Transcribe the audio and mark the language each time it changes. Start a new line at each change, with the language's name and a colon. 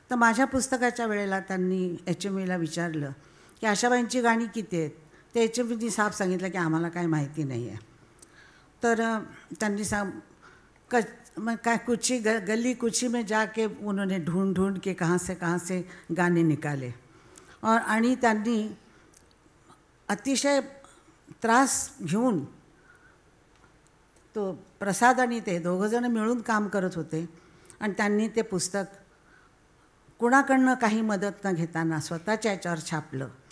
Marathi: तर माझ्या पुस्तकाच्या वेळेला त्यांनी HMVला विचारलं की आशाबाईंची गाणी किती आहेत. ते HMVनी साफ सांगितलं की आम्हाला काय माहिती नाही आहे. तर त्यांनी
Hindi: कुछ गली कुची में जाके उन्होंने ढूंढ ढूंढ के कहाँ से गाणे निकाले.
Marathi: आणि त्यांनी अतिशय त्रास घेऊन तो प्रसाद आणि ते दोघंजणं मिळून काम करत होते आणि त्यांनी ते पुस्तक कुणाकडनं काही मदत न घेताना स्वतःच्या याच्यावर छापलं.